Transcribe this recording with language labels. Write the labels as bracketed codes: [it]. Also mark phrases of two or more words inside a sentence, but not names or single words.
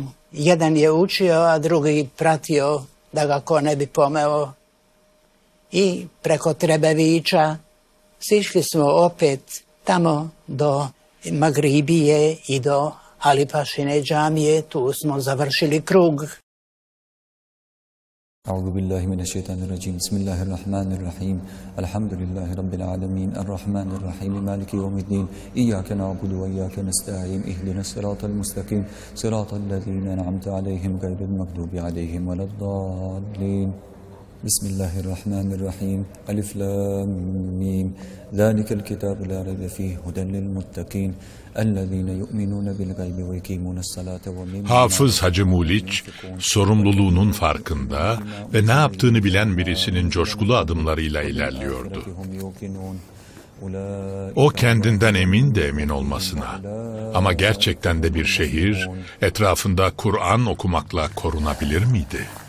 [bs] Jedan je učio, a drugi pratio da ga ko ne bi pomeo. I preko Trebevića sišli smo opet tamo do Magribije i do Alipašine džamije. Tu smo završili krug. [ar] أعوذ بالله من الشيطان الرجيم بسم الله الرحمن الرحيم الحمد لله رب العالمين الرحمن الرحيم مالك يوم الدين إياك نعبد وإياك نستعين اهدنا الصراط المستقيم صراط الذين أنعمت عليهم غير المغضوب عليهم ولا الضالين بسم الله الرحمن الرحيم ألف لام ميم ذلك الكتاب لا ريب فيه هدى للمتقين الذين يؤمنون بالغيب ويقيمون الصلاة ومما [tr] Hafız Hacı Muliç, sorumluluğunun farkında ve ne yaptığını bilen birisinin coşkulu adımlarıyla ilerliyordu. O kendinden emin de emin olmasına, ama gerçekten de bir şehir, etrafında Kur'an okumakla korunabilir miydi?